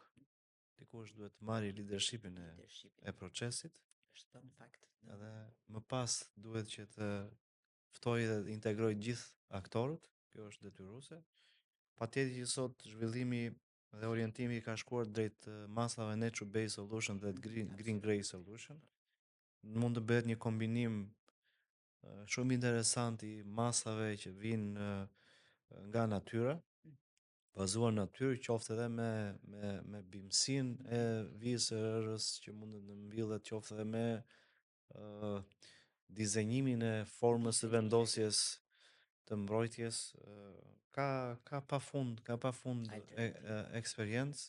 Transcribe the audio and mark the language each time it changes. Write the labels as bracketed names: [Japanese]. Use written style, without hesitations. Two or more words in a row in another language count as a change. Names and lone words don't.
[Albanian] Dikush duhet të marrë leadershipin e procesit. Është në fakt. Edhe më pas duhet që të ftojë dhe të integrojë gjithë aktorët. Kjo është detyruese. Patjetër që sot zhvillimi dhe orientimi ka shkuar drejt masave [English] nature based solution [Albanian] dhe [English] green grey solution. [Albanian] Mund të bëhet një kombinim shumë interesant i masave që vijnë nga natyra, bazuar në natyrë, qoftë edhe me bimësinë e vijës së erës që mund të mbyllet, qoftë edhe me dizenjimin e formës së vendosjes të mbrojtjes, ka pafund eksperiencë.